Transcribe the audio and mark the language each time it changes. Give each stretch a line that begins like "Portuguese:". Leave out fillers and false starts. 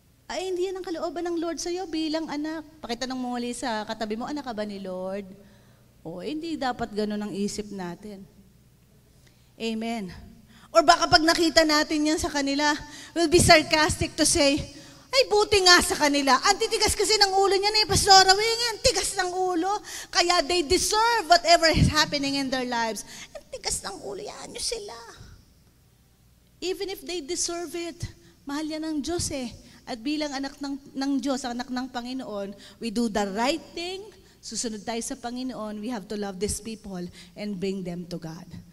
Filipino: Ay, hindi yan ang kalooban ng Lord sa'yo bilang anak. Pakitanong mo muli sa katabi mo, anak ka ba ni Lord? Hindi dapat ganun ang isip natin. Amen. Or baka pag nakita natin yan sa kanila, we'll be sarcastic to say, ay buti nga sa kanila. Ang titigas kasi ng ulo niya na Pastora Weng, ang tigas ng ulo.
English: Kaya they deserve whatever is happening in their lives.
Filipino: Ang tigas ng ulo, yan nyo sila.
English: Even if they deserve it, mahal yan ng Diyos At bilang anak ng Diyos, anak ng Panginoon, we do the right thing, susunod tayo sa Panginoon, we have to love these people and bring them to God.